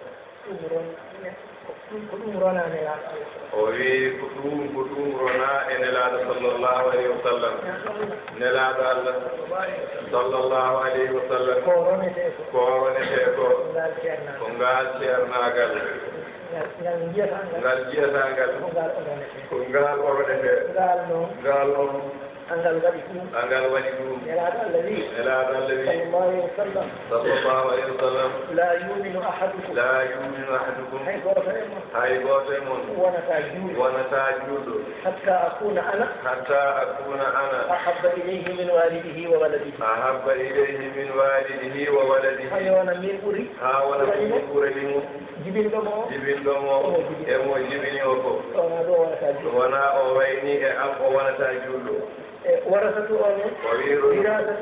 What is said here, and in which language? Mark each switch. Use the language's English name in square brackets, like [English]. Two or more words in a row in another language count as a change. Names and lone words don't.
[Fula] o wi ko ɗum rona e nelaaɗo [Arabic] صلى الله عليه وسلم [Fula] nelaaɗo allah [Arabic] صلى الله عليه وسلم [Fula] ko ronete ko ngal ceernagal ngal jiyatangal ko ngal oronete ngal on angal waɗi ɗum nelaaɗo allah wi [Arabic] صلى الله عليه وسلم لا يؤمن أحدكم [Fula] hay goto e mon wonata juuɗo [Arabic] حتى أكون أنا أحب إليه من والده و [Fula] waladihi ha wona min ɓuranimo jibinɗo mo e mo jibini o ko wona o wayni e am o wonata juuɗo warasatu ono wirasatu